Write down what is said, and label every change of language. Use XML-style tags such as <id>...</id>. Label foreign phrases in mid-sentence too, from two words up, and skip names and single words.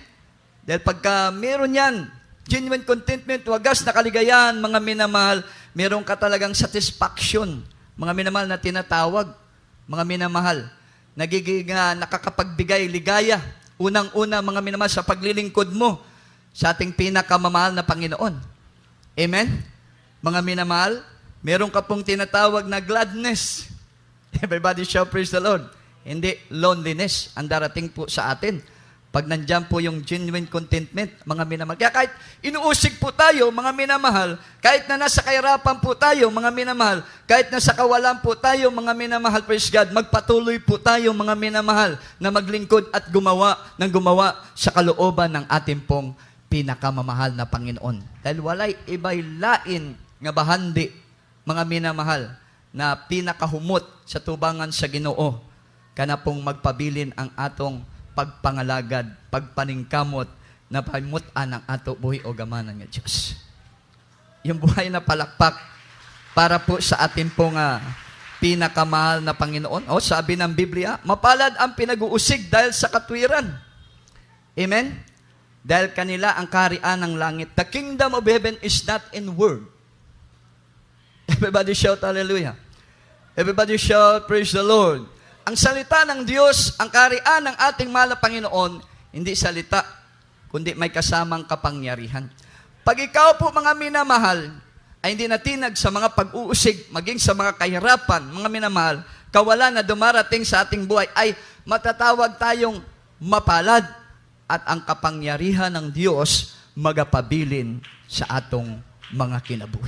<tl>Dahil pagka meron yan,</tl> <en>genuine contentment,</en> <tl>wagas na kaligayahan, mga minamahal, meron ka talagang satisfaction, mga minamahal na tinatawag, mga minamahal, nagiging nakakapagbigay ligaya. Unang-una, mga minamahal, sa paglilingkod mo sa ating pinakamamahal na Panginoon. Amen? Mga minamahal, meron ka pong tinatawag na gladness.</tl> <en>Everybody shout, praise the Lord.</en> <tl>Hindi loneliness ang darating po sa atin. Pag nandyan po yung</tl> <en>genuine contentment,</en> <tl>mga minamahal. Kaya kahit inuusig po tayo, mga minamahal, kahit na nasa kahirapan po tayo, mga minamahal, kahit nasa kawalan po tayo, mga minamahal,</tl> <en>praise God,</en> <tl>magpatuloy po tayo, mga minamahal, na maglingkod at gumawa sa kalooban ng ating pong pinakamamahal na Panginoon.</tl> <ceb>Dahil walay iba'y lain nga bahandi,</ceb> <tl>mga minamahal,</tl> <ceb>na pinakahumot sa tubangan sa Ginoo, kana pong magpabilin ang atong pagpangalagad, pagpaningkamot, na pamutan ng ato buhi o gamanan ng Diyos.</ceb> <tl>Yung buhay na palakpak para po sa atin pong pinakamahal na Panginoon. O, sabi ng Biblia, mapalad ang pinag-uusig dahil sa katwiran. Amen? Dahil kanila ang kaharian ng langit.</tl> <en>The kingdom of heaven is not in word. Everybody shout hallelujah. Everybody shout praise the Lord.</en> <tl>Ang salita ng Diyos, ang kaharian ng ating mahal na Panginoon, hindi salita, kundi may kasamang kapangyarihan. Pag ikaw po, mga minamahal, ay hindi natinag sa mga pag-uusig, maging sa mga kahirapan, mga minamahal, kawalan na dumarating sa ating buhay, ay matatawag tayong mapalad at ang kapangyarihan ng Diyos</tl> <ceb>magapabilin sa atong mga kinabuhi.</ceb>